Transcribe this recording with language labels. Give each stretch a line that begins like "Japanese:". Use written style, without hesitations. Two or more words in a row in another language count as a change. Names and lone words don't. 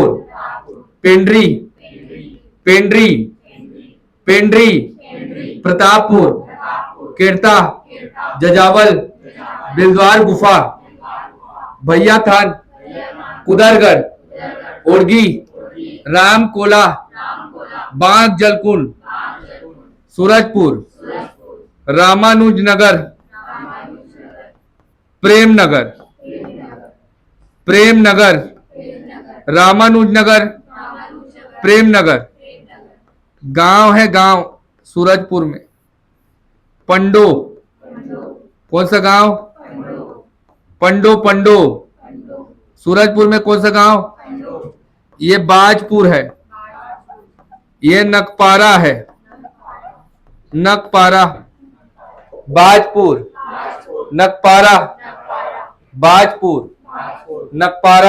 Hindi: पेंड्री, पेंड्री, पेंड्री, प्रतापपुर, किरता, जजावल, बिलद्वार गुफा, भैया थान, कुदरगढ़, उड़गी, रामकोला, बांक जलकुंड, सूरजपुर, रामानुजनगर, प्रेमनगर, प्रेमनगर, रामानुजनगर, प्रेमनगर, गांव है गांव सूरजपुर में, पंडो, कौन सा गांव, पंडो, पंडो, सूरजपुर में कौन सा गांव, ये बाजपुर है, ये नकपारा है, नकपारा, बाजपुर, नकपारा, बाजपुर, नकपारा।